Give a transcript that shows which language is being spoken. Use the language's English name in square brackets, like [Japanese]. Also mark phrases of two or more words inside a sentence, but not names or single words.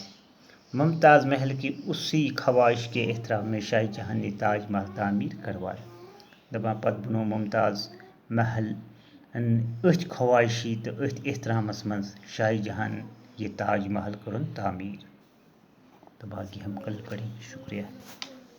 [Urdu] ممتاز محل کی اسی خواہش کے احترام میں شاہ جہاں نے تاج محل تعمیر کروایا. [Kashmiri] دپان پتہٕ بنوو ممتاز محل أتھۍ خواہشی تہٕ أتھۍ احترامس منٛز شاہ جہاں یہ تاج محل کرن تعمیر. [Urdu] تو باقی ہم کل پڑھیں. شکریہ.